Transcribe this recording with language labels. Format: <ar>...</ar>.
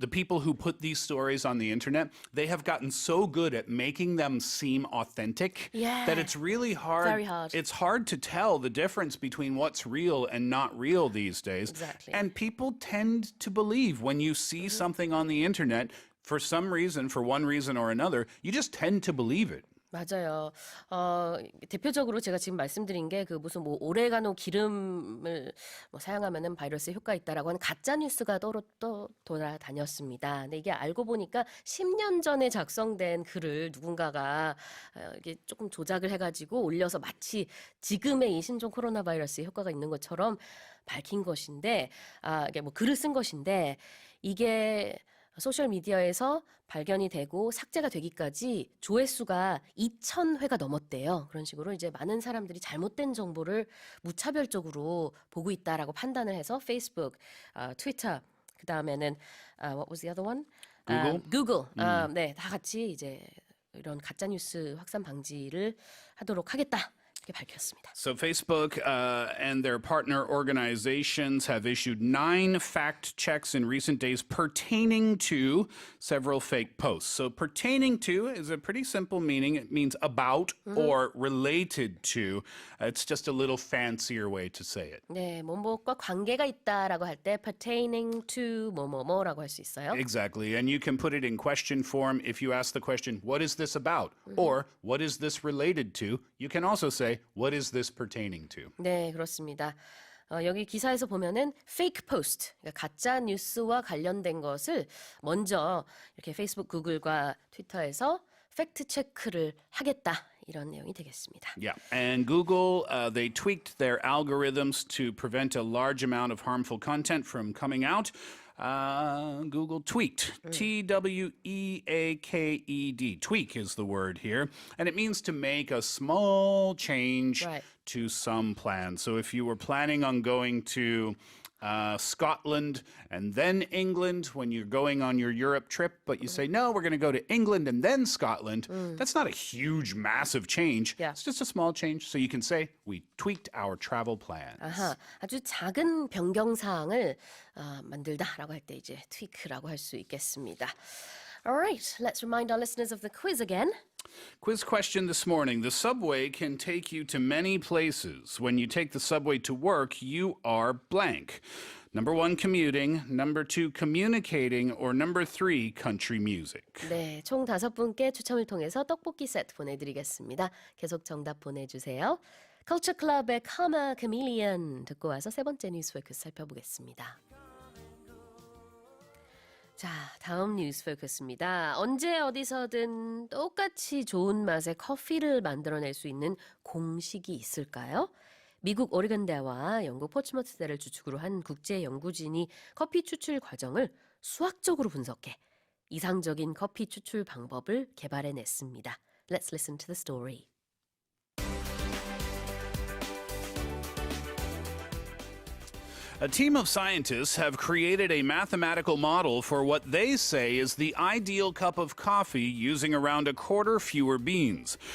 <en>The people who put these stories on the internet, they have gotten so good at making them seem authentic that it's really hard. Very hard. It's hard to tell the difference between what's real and not real these days. Exactly. And people tend to believe when you see something on the internet, for some reason, for one reason or another, you just tend to believe it.</en> <ko>맞아요. 대표적으로 제가 지금 말씀드린 게 그 무슨 뭐 오레가노 기름을 뭐 사용하면은 바이러스에 효과 있다라고 하는 가짜 뉴스가 또 돌아다녔습니다. 근데 이게 알고 보니까 10년 전에 작성된 글을 누군가가 이게 조금 조작을 해가지고 올려서 마치 지금의 이 신종 코로나 바이러스에 효과가 있는 것처럼 밝힌 것인데, 이게 뭐 글을 쓴 것인데 이게 소셜 미디어에서 발견이 되고 삭제가 되기까지 조회수가 2,000회가 넘었대요. 그런 식으로 이제 많은 사람들이 잘못된 정보를 무차별적으로 보고 있다라고 판단을 해서 페이스북, 트위터, 그 다음에는</ko> <en>what was the other one? Google.</en> <ko>네, 다 같이 이제 이런 가짜 뉴스 확산 방지를 하도록 하겠다. 밝혔습니다.</ko> <en>So Facebook and their partner organizations have issued 9 fact checks in recent days pertaining to several fake posts. So pertaining to is a pretty simple meaning. It means about or related to. It's just a little fancier way to say it.</en> <ko>네, 뭐뭐과 관계가 있다라고 할 때 pertaining to 뭐뭐뭐라고 할 수 있어요.</ko> <en>Exactly. And you can put it in question form if you ask the question, what is this about? Or what is this related to? You can also say, what is this pertaining to?</en> <ko>네, 그렇습니다. 여기 기사에서 보면은 fake post, 그러니까 가짜 뉴스와 관련된 것을 먼저 이렇게 페이스북, 구글과 트위터에서 팩트 체크를 하겠다. 이런 내용이 되겠습니다.</ko> <en>Yeah, and Google, they tweaked their algorithms to prevent a large amount of harmful content from coming out. Google tweaked. Tweaked. Tweak is the word here. And it means to make a small change to some plan. So if you were planning on going to Scotland and then England when you're going on your Europe trip, but you say, no, we're going to go to England and then Scotland, that's not a huge, massive change. Yeah. It's just a small change. So you can say, we tweaked our travel plans.</en> <ko>아하, 아주 작은 변경사항을 만들다라고 할 때 이제 tweak라고 할 수 있겠습니다.</ko> <en>All right, let's remind our listeners of the quiz again. Quiz question this morning. The subway can take you to many places. When you take the subway to work, you are blank. Number 1, commuting. Number 2, communicating. Or number 3, country music.</en> <ko>네, 총 5분께 추첨을 통해서 떡볶이 세트 보내드리겠습니다. 계속 정답 보내주세요. Culture Club의 Karma Chameleon 듣고 와서 세 번째 뉴스 포커스 살펴보겠습니다. 자, 다음 뉴스 포커스입니다. 언제 어디서든 똑같이 좋은 맛의 커피를 만들어낼 수 있는 공식이 있을까요? 미국 오레곤대와 영국 포츠머스대를 주축으로 한 국제 연구진이 커피 추출 과정을 수학적으로 분석해 이상적인 커피 추출 방법을 개발해냈습니다.</ko> <en>Let's listen to the story. A team of scientists have created a mathematical model for what they say is the ideal cup of coffee using around a quarter fewer beans.</en>